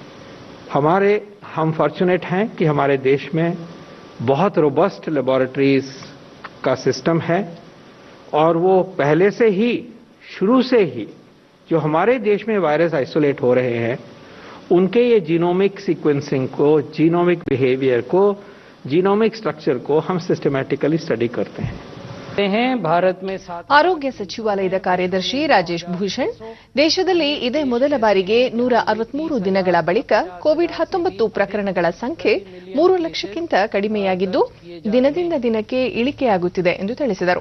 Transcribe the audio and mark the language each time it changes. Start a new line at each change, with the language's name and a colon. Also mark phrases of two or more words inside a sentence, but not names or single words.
Hindi: हम फॉर्चुनेट हैं कि हमारे देश में बहुत
English: robust laboratories
Hindi: का सिस्टम है और वो पहले से ही शुरू से ही जो हमारे देश में
English: virus isolate
Hindi: हो रहे हैं उनके ये
English: genomic sequencing
Hindi: को,
English: genomic behaviour
Hindi: को,
English: genomic structure
Hindi: को हम
English: systematically study
Hindi: करते हैं.
Kannada: ಆರೋಗ್ಯ ಸಚಿವಾಲಯದ ಕಾರ್ಯದರ್ಶಿ ರಾಜೇಶ್ ಭೂಷಣ್, ದೇಶದಲ್ಲಿ ಇದೇ ಮೊದಲ ಬಾರಿಗೆ 163 ದಿನಗಳ ಬಳಿಕ ಕೋವಿಡ್-19 ಪ್ರಕರಣಗಳ ಸಂಖ್ಯೆ 3 ಲಕ್ಷಕ್ಕಿಂತ ಕಡಿಮೆಯಾಗಿದ್ದು, ದಿನದಿಂದ ದಿನಕ್ಕೆ ಇಳಿಕೆಯಾಗುತ್ತಿದೆ ಎಂದು ತಿಳಿಸಿದರು.